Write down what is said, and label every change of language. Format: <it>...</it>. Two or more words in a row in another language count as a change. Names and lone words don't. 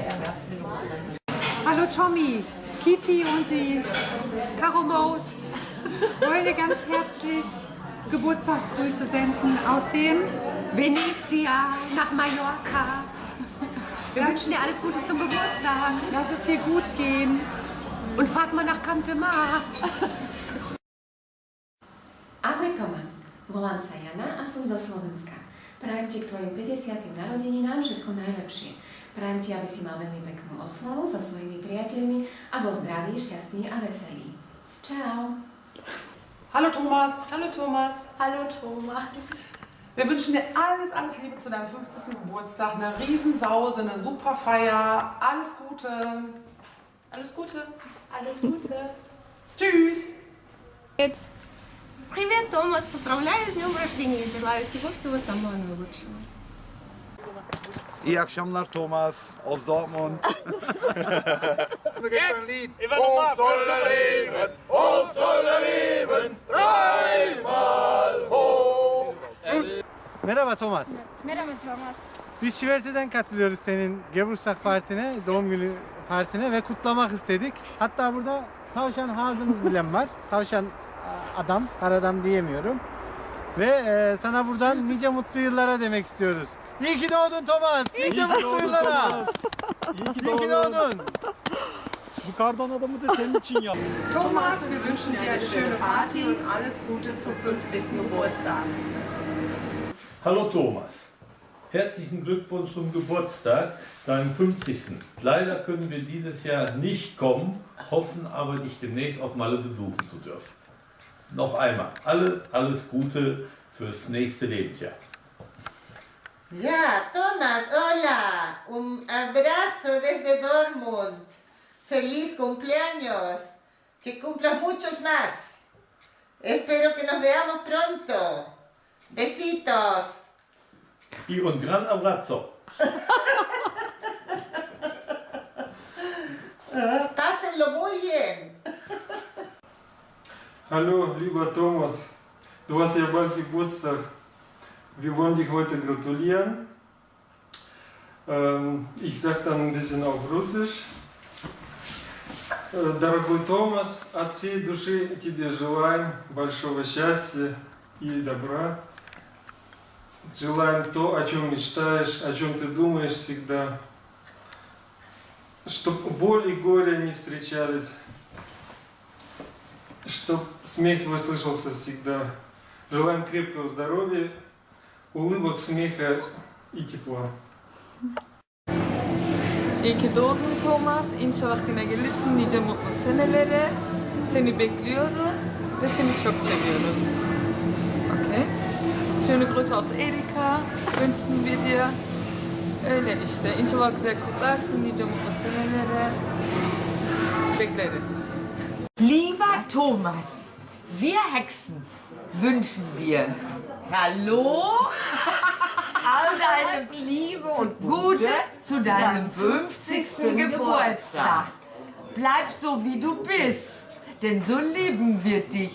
<de>Hallo Tommy, Kiti und die Karo Maus wollen dir ganz herzlich Geburtstagsgrüße senden aus dem Venezia nach Mallorca. Wir wünschen dir alles Gute zum Geburtstag. Lass es dir gut gehen und fahrt mal nach Camp de Mar.</de> <sk>Ahoj Tomas, volám sa Jana a som zo Slovenska. Prajem ti k tvojim 50. narodeninám všetko najlepšie. Prajem ti, aby si mal veľmi peknú oslavu so svojimi priateľmi a bol zdravý, šťastný a veselý. Ciao.</sk> <de>Hallo Thomas. Hallo Thomas. Hallo Thomas. Wir wünschen dir alles, alles Liebe zu deinem 50. Geburtstag, eine Riesensause, eine super Feier, alles Gute. Alles Gute. Alles Gute. Tschüss.</de> <ru>Привет, Томас! Поздравляю с днем рождения и желаю всего самого наилучшего.</ru> <tr>İyi akşamlar Thomas aus Dortmund.</tr> <de>Da gibt's ein Lied. Uns soll er leben, uns soll er leben, dreimal hoch.</de> <tr>Merhaba Thomas. Merhaba Thomas. Biz Şiverte'den katılıyoruz senin Geburtstag partine, doğum günü partine ve kutlamak istedik. Hatta burada tavşan ağzımız bilen var. Tavşan adam, karadan diyemiyorum. Ve sana buradan nice mutlu yıllara demek istiyoruz. İyi ki doğdun Thomas. Nice mutlu yıllara. İyi ki doğdun. Bu kardan adamı da senin için yaptım.</tr> <de>Thomas, wir wünschen dir eine schöne Party und alles Gute zum 50. Geburtstag. Hallo Thomas, herzlichen Glückwunsch zum Geburtstag, deinem 50. Leider können wir dieses Jahr nicht kommen, hoffen aber dich demnächst auf Malle besuchen zu dürfen. Noch einmal, alles Gute fürs nächste Lebensjahr.</de> <es>Ya, Tomás, hola. Un abrazo desde Dortmund. Feliz cumpleaños. Que cumplas muchos más. Espero que nos veamos pronto. Besitos. Y un gran abrazo. Pásenlo muy bien.</es> <de>Hallo, lieber Thomas. Du hast ja bald Geburtstag. Wir wollen dich heute gratulieren. Ich sag dann ein bisschen auf Russisch.</de> <ru>Дорогой Томас, от всей души тебе желаем большого счастья и добра. Желаем то, о чем мечтаешь, о чем ты думаешь всегда. Чтоб боль и горе не встречались. Чтоб смех твой слышался всегда. Желаем крепкого здоровья, ulыбок, смеха и tepla.</ru> <tr>İyi ki doğdun Thomas. İnşallah yine gelirsin nice mutlu senelere. Seni bekliyoruz ve seni çok seviyoruz. Okay?</tr> <de>Schöne Grüße aus Erika wünschen wir dir.</de> <tr>Öyle işte. İnşallah güzel kutlarsın nice mutlu senelere. Bekleriz.</tr> <de>Lieber Thomas, wir Hexen wünschen dir Hallo zu deinem Liebe und Gute zu deinem 50. Geburtstag. Bleib so wie du bist, denn so lieben wir dich.</de>